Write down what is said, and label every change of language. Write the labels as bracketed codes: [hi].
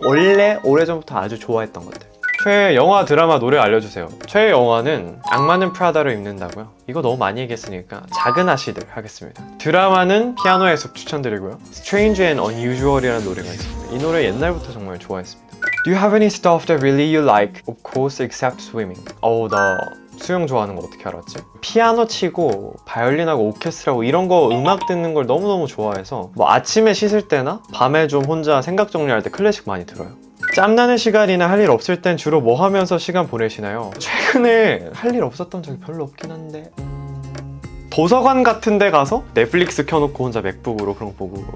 [ko] 원래 오래전부터 아주 좋아했던 것들. 최애 영화, 드라마, 노래 알려주세요. 최애 영화는 악마는 프라다를 입는다고요? 이거 너무 많이 얘기했으니까 작은 아씨들 하겠습니다. 드라마는 피아노의 숲 추천드리고요. Strange and Unusual이라는 노래가 있습니다. 이 노래 옛날부터 정말 좋아했습니다. [en] Do you have any stuff that really you like? Of course, except swimming. [ko] 나 수영 좋아하는 거 어떻게 알았지? 피아노 치고 바이올린하고 오케스트라고 이런 거 음악 듣는 걸 너무너무 좋아해서 뭐 아침에 씻을 때나 밤에 좀 혼자 생각 정리할 때 클래식 많이 들어요. 짬나는 시간이나 할 일 없을 땐 주로 뭐 하면서 시간 보내시나요? 최근에 할 일 없었던 적이 별로 없긴 한데 도서관 같은 데 가서 넷플릭스 켜놓고 혼자 맥북으로 그런 거 보고.